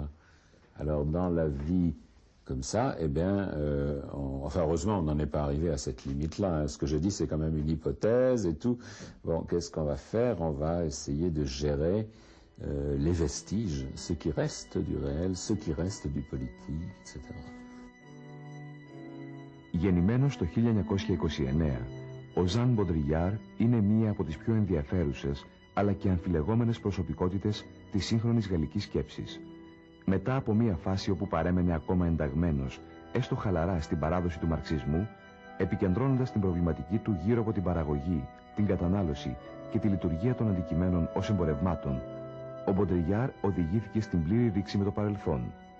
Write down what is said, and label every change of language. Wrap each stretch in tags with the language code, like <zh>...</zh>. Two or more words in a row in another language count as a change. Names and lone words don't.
<fr>Alors, dans la vie comme ça, eh bien, enfin, heureusement, on n'en est pas arrivé à cette limite-là, hein. Ce que je dis, c'est quand même une hypothèse et tout. Bon, qu'est-ce qu'on va faire? On va essayer de gérer les vestiges, ce qui reste du réel, ce qui reste du politique, etc.</fr> <el>Γεννημένος το 1929, ο Ζαν Μποντριγιάρ είναι μία από τις πιο ενδιαφέρουσες αλλά και αμφιλεγόμενες προσωπικότητες της σύγχρονης γαλλικής σκέψης. Μετά από μία φάση όπου παρέμενε ακόμα ενταγμένος, έστω χαλαρά στην παράδοση του μαρξισμού, επικεντρώνοντας την προβληματική του γύρω από την παραγωγή, την κατανάλωση και τη λειτουργία των αντικειμένων ως εμπορευμάτων, ο Μποντριγιάρ οδηγήθηκε στην πλήρη ρήξη με το παρελθόν.</el>